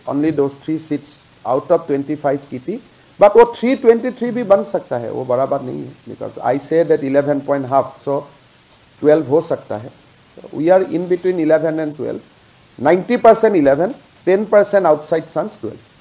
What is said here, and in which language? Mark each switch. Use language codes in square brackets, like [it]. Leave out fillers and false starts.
[en] Only those 3 seats out of 25 [hi] की थी. But वो 323 भी बन सकता है वो बराबर नहीं है [en] because I said that 11.5 so [hi] 12 हो सकता है. [en] So we are in between 11 and 12. 90% 11, 10% outside chance 12.